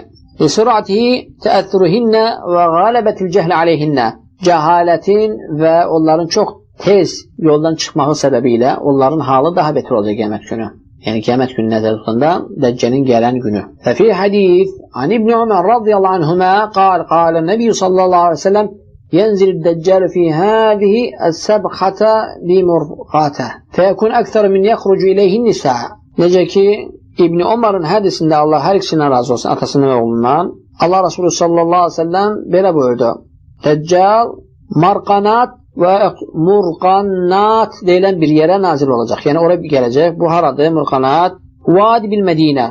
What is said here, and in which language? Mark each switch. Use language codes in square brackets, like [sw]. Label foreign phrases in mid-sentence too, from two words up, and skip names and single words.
[ar] سرعة تأثرهن وغلبة الجهل عليهن. [az] Cəhalətin və onların çox tez yoldan çıxmağı səbəbi ilə onların halı daha beter olacaq qiyamət günü. Yəni qiyamət günü nəzərdə tutulanda Dəccəlin gələn günü. [ar] وفي حديث عن ابن عمر رضي الله عنهما قال نبي صلى الله عليه وسلم ينزل الدجال في هذه السبخة بمرقاته فيكون أكثر من يخرج إليه النساء. [az] Necə ki İbn Ömər'in hədisində Allah hər ikisindən razı olsun, atasından və oğlundan, Allah Resulü [ar] صلى الله عليه وسلم [az] belə buyurdu. Dəccal marqanat və murqannat deyilən bir yerə nazil olacaq. Yəni oraya gələcək. Bu haradır? Murqanat. [ar] واد بالمدينة.